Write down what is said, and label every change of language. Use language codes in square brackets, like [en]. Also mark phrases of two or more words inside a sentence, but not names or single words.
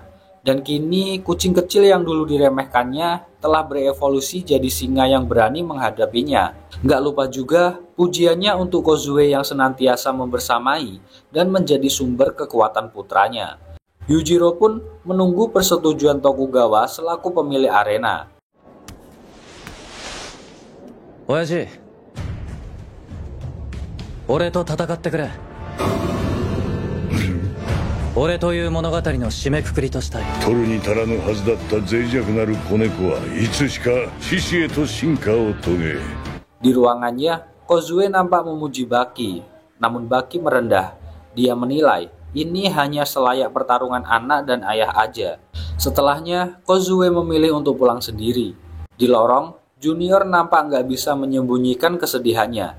[id] Dan kini kucing kecil yang dulu diremehkannya telah berevolusi jadi singa yang berani menghadapinya. Nggak lupa juga pujiannya untuk Kozue yang senantiasa membersamai dan menjadi sumber kekuatan putranya. Yujiro pun menunggu persetujuan Tokugawa selaku pemilik arena. [ja] Oyaji, 俺と戦ってくれ。俺という物語の締めくくりとしたい。取るに足らぬはずだった脆弱なる子猫はいつしか獅子へと進化を遂げ。 [id] Di ruangannya, Kozue nampak memuji Baki. Namun Baki merendah. Dia menilai ini hanya selayak pertarungan anak dan ayah aja. Setelahnya, Kozue memilih untuk pulang sendiri. Di lorong, Junior nampak nggak bisa menyembunyikan kesedihannya.